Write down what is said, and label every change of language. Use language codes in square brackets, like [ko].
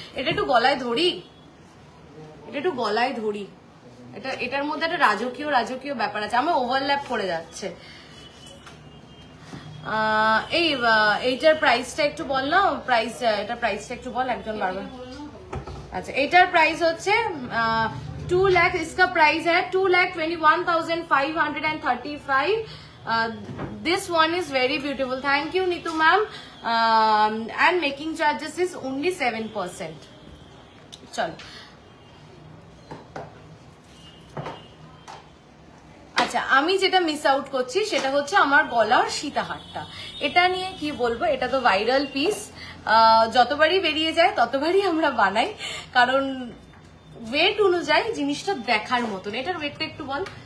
[bn] এটা একটু গলায় ধরি, এটা একটু গলায় ধরি। এটা এটার মধ্যে একটা রাজকীয় রাজকীয় ব্যাপার আছে, আমার ওভারল্যাপ করে যাচ্ছে। এই এইটার প্রাইসটা একটু বল না, প্রাইস এটা প্রাইসটা একটু বল একজন বারবার। [hi] अच्छा [bn] एटार प्राइस होच्छे 2 लाख, [hi] इसका प्राइस है 2,21,535। [en] This one is very beautiful. Thank you Nitu ma'am. And making charges is only 7%. [bn] चलो আচ্ছা আমি যেটা মিস আউট করছি সেটা হচ্ছে আমার গলার সীতাহারটা। এটা নিয়ে কি বলবো, এটা তো ভাইরাল পিস, যতবারই বেরিয়ে যায় ততবারই আমরা বানাই, কারণ ওয়েট অনুযায়ী জিনিসটা দেখার মতন। এটার ওয়েটটা একটু বল।